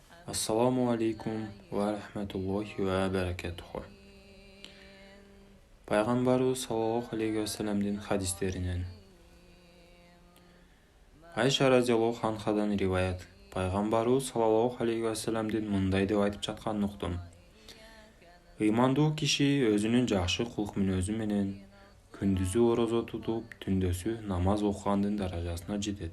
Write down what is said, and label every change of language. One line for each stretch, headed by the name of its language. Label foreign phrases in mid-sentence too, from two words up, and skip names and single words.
Arabic: السلام عليكم ورحمة الله وبركاته.
Kyrgyz: Пайғамбарыбыз
Arabic: صلى الله عليه
Kyrgyz: вассаламдин хадистеринен. Айша разияллаху анхадан риваят. Пайғамбарыбыз
Arabic: صلى الله عليه
Kyrgyz: вассаламдин мындай деп айтып жатканын уктум. Ыймандуу киши өзүнүн жакшы кулк мүнөзү менен күндүзү орозо тутуп, түндөсү намаз окугандын даражасына жетет.